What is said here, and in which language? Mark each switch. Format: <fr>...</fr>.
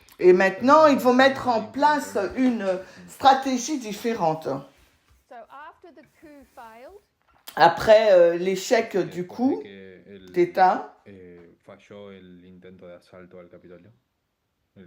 <fr>Et maintenant, ils vont mettre en place une stratégie différente.</fr> <en>So after the coup failed,</en> <fr>Après l'échec du coup d'État,</fr> <es>Falló el intento de asalto al Capitolio, el</es>